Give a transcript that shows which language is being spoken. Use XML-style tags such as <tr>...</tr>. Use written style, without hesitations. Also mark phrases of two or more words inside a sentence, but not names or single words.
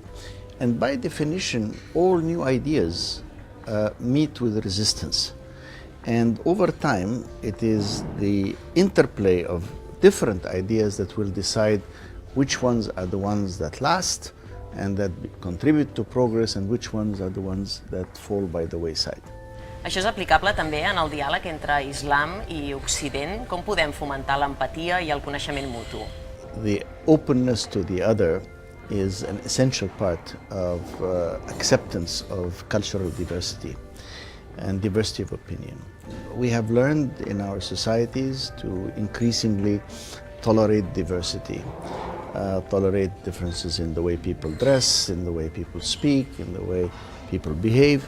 <en>And by definition, all new ideas meet with resistance. And over time, it is the interplay of different ideas that will decide which ones are the ones that last and that contribute to progress and which ones are the ones that fall by the wayside.</en> <ca>Això és aplicable també en el diàleg entre Islam i Occident. Com podem fomentar l'empatia i el coneixement mutu?</ca> <en>The openness to the other is an essential part of acceptance of cultural diversity and diversity of opinion. We have learned in our societies to increasingly tolerate diversity, tolerate differences in the way people dress, in the way people speak, in the way people behave.</en>